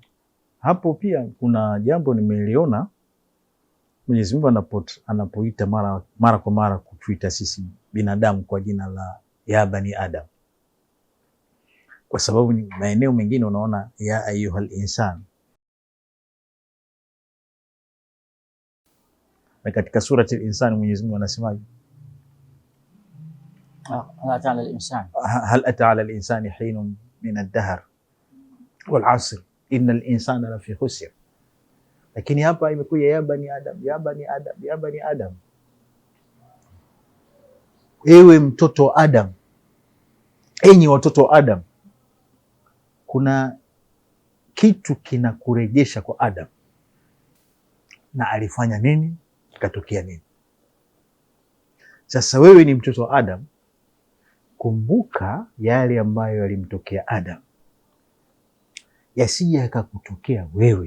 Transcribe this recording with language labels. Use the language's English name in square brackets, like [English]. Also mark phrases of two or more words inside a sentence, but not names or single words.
[Swahili] Hapo pia kuna jambo nimeliona, Mwenyezi Mungu anapoita mara kwa mara kutuita sisi binadamu kwa jina la [Arabic] يا بني آدم, [Swahili] kwa sababu ni maeneo mengine unaona [Arabic] يا أيها الإنسان, [Swahili] na katika surati al-insan Mwenyezi Mungu anasemaje? [Arabic] هل أتى على الإنسان حين من الدهر والعصر إن الإنسان لفي خسر. [Swahili] Lakini hapa imekuja [Arabic] يا بني آدم، يا بني آدم، يا بني آدم, [Swahili] ewe mtoto wa Adam, enyi watoto wa Adam. Kuna kitu kinakurejesha kwa Adam, na alifanya nini, kikatokea nini. Sasa wewe ni mtoto wa Adam, kumbuka yale ambayo yalimtokea Adam yasije yakakutokea wewe.